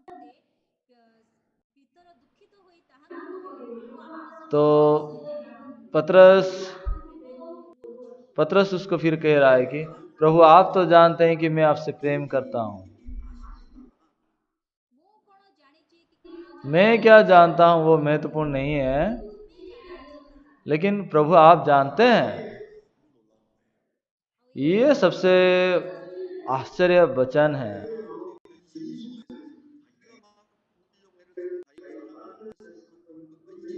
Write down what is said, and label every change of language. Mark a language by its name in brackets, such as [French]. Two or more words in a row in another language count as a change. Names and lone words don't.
[Hindi] तो पतरस उसको फिर कह रहा है कि प्रभु आप तो जानते हैं कि मैं आपसे प्रेम करता हूँ। मैं क्या जानता हूँ वो महत्वपूर्ण नहीं है, लेकिन प्रभु आप जानते हैं। ये सबसे आश्चर्य वचन है। [Korean] 근심 속에서 자기가 막 웃으려고 애를 쓰고 자기가 사랑하는 것을 그